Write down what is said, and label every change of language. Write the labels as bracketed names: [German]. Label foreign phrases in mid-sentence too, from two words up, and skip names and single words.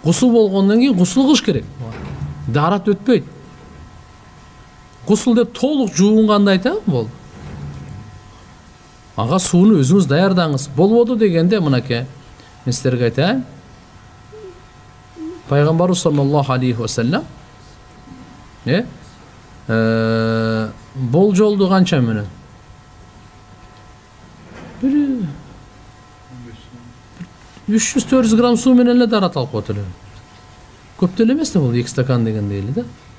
[Kyrgyz] Гусул болгондон кийин гусул кылыш керек. Дарат өтпөйт. Гусул деп толук жуунганда айтам болду. Ага сууну өзүңүз даярдаңыз. Болбоду дегенде мынакей мен силерге айтайын. Пайгамбарыбыз [Arabic] صلى الله عليه وسلم [Kyrgyz] бол жолду канча менен? 300-400 грамм суу менен эле дарат алып коет эле. Көп деле эмес да бул 2 стакан дегенде эле да.